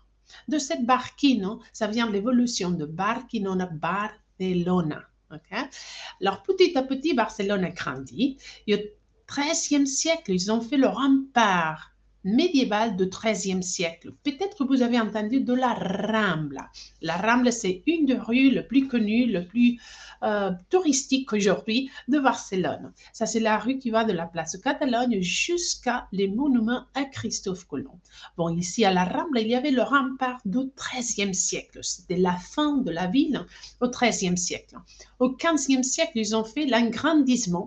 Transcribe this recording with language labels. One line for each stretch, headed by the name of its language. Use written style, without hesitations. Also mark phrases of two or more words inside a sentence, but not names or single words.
French: De cette Barquino, ça vient de l'évolution de Barquinona, Barcelona. Okay? Alors, petit à petit, Barcelone a grandi. Et au XIIIe siècle, ils ont fait le rempart médiéval du XIIIe siècle. Peut-être que vous avez entendu de la Rambla. La Rambla, c'est une des rues les plus connues, les plus touristiques aujourd'hui de Barcelone. Ça, c'est la rue qui va de la place Catalogne jusqu'à les monuments à Christophe Colomb. Bon, ici à la Rambla, il y avait le rempart du XIIIe siècle. C'était la fin de la ville au XIIIe siècle. Au XVe siècle, ils ont fait l'agrandissement.